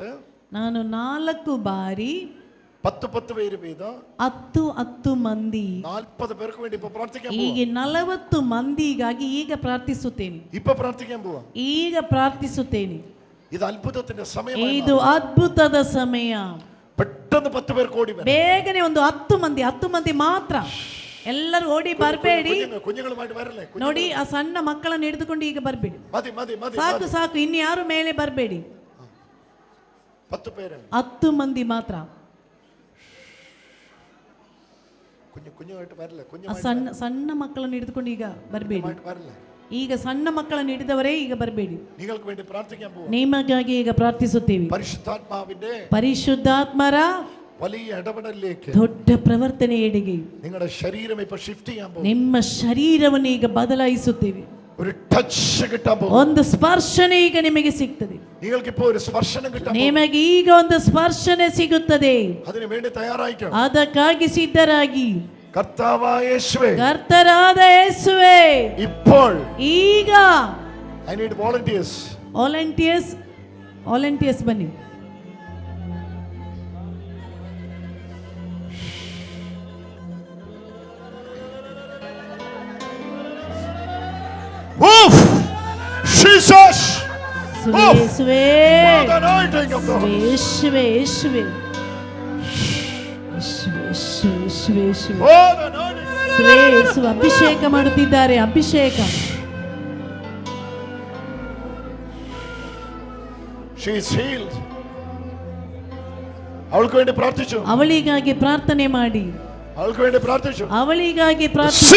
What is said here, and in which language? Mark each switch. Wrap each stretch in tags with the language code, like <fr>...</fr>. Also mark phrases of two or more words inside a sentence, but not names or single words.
<kn>ನಾನು 4 ಬಾರಿ</kn> <ml>10 പേര് വീതം</ml> <kn>10 ಮಂದಿ</kn> <ml>40 പേർക്ക് വേണ്ടി ഇപ്പോ പ്രാർത്ഥിക്കാൻ പോവാ.</ml> <kn>ಈಗ 40 ಮಂದಿಗಾಗಿ ಈಗ ಪ್ರಾರ್ಥಿಸುತ್ತೇನೆ.</kn> <ml>ഇപ്പോ പ്രാർത്ഥിക്കാൻ പോവാ.</ml> <kn>ಈಗ ಪ್ರಾರ್ಥಿಸುತ್ತೇನೆ.</kn> <ml>ഇത് അത്ഭുതത്തിന്റെ സമയമാണ്.</ml> <kn>ಇದು ಅದ್ಭುತದ ಸಮಯ.</kn> <ml>പെട്ടെന്ന് 10 പേർക്ക് ഓടി വരണം.</ml> <kn>ಬೇಗನೆ ಒಂದು 10 ಮಂದಿ ಮಾತ್ರ. ಎಲ್ಲರೂ ಓಡಿ ಬರಬೇಡಿ.</kn> <ml>കുഞ്ഞുങ്ങളുമായിട്ട് വരല്ലേ?</ml> <kn>ನೋಡಿ ಆ ಸಣ್ಣ ಮಕ್ಕಳನ್ನು ಹಿಡಿದುಕೊಂಡು ಈಗ ಬರಬೇಡಿ.</kn> <ml>മതി മതി മതി.</ml> <kn>ಸಾಕು ಸಾಕು, ಇನ್ನು ಯಾರು ಮೇಲೆ ಬರಬೇಡಿ.</kn> <ml>10 പേര്.</ml> <kn>10 ಮಂದಿ ಮಾತ್ರ.</kn> <ml>കുഞ്ഞുമായിട്ട് വരല്ലേ?</ml> <kn>ಸಣ್ಣ ಮಕ್ಕಳನ್ನು ಹಿಡಿದುಕೊಂಡು ಈಗ ಬರಬೇಡಿ.</kn> <ml>വരല്ലേ?</ml> <kn>ಈಗ ಸಣ್ಣ ಮಕ್ಕಳನ್ನು ಹಿಡಿದವರೇ ಈಗ ಬರಬೇಡಿ.</kn> <ml>നിങ്ങൾക്ക് വേണ്ടി പ്രാർത്ഥിക്കാൻ പോവാ.</ml> <kn>ನಿಮಗಾಗಿ ಈಗ ಪ್ರಾರ್ಥಿಸುತ್ತೇವೆ. ಪರಿಶುದ್ಧಾತ್ಮರ</kn> <ml>വലിയ ഇടപെടലിലേക്ക്,</ml> <kn>ದೊಡ್ಡ ಪ್ರವರ್ತನೆಯೆಡೆಗೆ</kn> <ml>നിങ്ങളുടെ ശരീരം ഇപ്പോൾ ഷിഫ്റ്റ് ചെയ്യാൻ പോകും.</ml> <kn>ನಿಮ್ಮ ಶರೀರವನ್ನು ಈಗ ಬದಲಾಯಿಸುತ್ತೇವೆ.</kn> <ml>ഒരു ടച്ച് കിട്ടാൻ പോകും.</ml> <kn>ಒಂದು ಸ್ಪರ್ಶನೆ ಈಗ ನಿಮಗೆ ಸಿಗ್ತದೆ.</kn> <ml>നിങ്ങൾക്ക് ഇപ്പോൾ ഒരു സ്പർശനം കിട്ടാൻ പോകും.</ml> <kn>ನಿಮಗೆ ಈಗ ಒಂದು ಸ್ಪರ್ಶನೆ ಸಿಗುತ್ತದೆ.</kn> <ml>അതിനു വേണ്ടി തയ്യാറായിക്കോ.</ml> <kn>ಅದಕ್ಕಾಗಿ ಸಿದ್ಧರಾಗಿ.</kn> <ml>കർത്താവായ യേശുവേ,</ml> <kn>ಕರ್ತರಾದ ಯೇಸುವೇ,</kn> <ml>ഇപ്പോൾ</ml> <kn>ಈಗ</kn> <en>I need volunteers.</en> <kn>ವಾಲಂಟಿಯರ್ಸ್ ಬನ್ನಿ.</kn> <en>Move! Jesus!</en> <kn>ಯೇಸುವೇ,</kn> <en>The anointing of the Holy</en> <kn>ಯೇಸುವೇ, ಯೇಸುವೇ, ಯೇಸುವೇ, ಯೇಸುವೇ,</kn> <en>Oh, the anointing.</en> <kn>ಯೇಸು ಅಭಿಷೇಕ ಮಾಡುತ್ತಿದ್ದಾರೆ. ಅಭಿಷೇಕ.</kn> <en>She is healed.</en> <ml>അവൾക്ക് വേണ്ടി പ്രാർത്ഥിച്ചു.</ml> <kn>ಅವಳಿಗಾಗಿ ಪ್ರಾರ್ಥನೆ ಮಾಡಿ.</kn> <ml>അവൾക്ക് വേണ്ടി പ്രാർത്ഥിച്ചു.</ml> <kn>ಅವಳಿಗಾಗಿ ಪ್ರಾರ್ಥಿಸಿ.</kn>